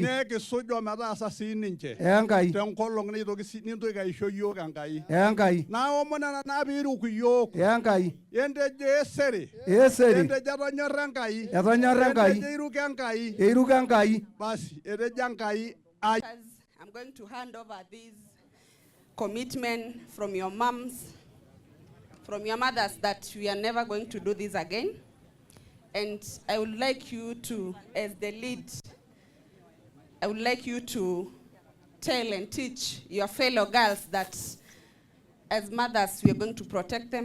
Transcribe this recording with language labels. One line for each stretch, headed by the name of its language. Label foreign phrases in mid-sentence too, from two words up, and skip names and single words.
Masai: Nekisuj ometaasa sii ninche. Enkai. Tenkolong nintoki aisho yiok Enkai. Enkai. Naomon nena naa piiruku yiok. Enkai. Entejo esere. Esere. Entejo etonyorra Enkai. Etonyorra Enkai. Entejo iruko Enkai. Eiruko Enkai. Basi, etejo Enkai ai.
English: I'm going to hand over this commitment from your moms, from your mothers, that we are never going to do this again. And I would like you to, as the lead, I would like you to tell and teach your fellow girls that as mothers, we are going to protect them.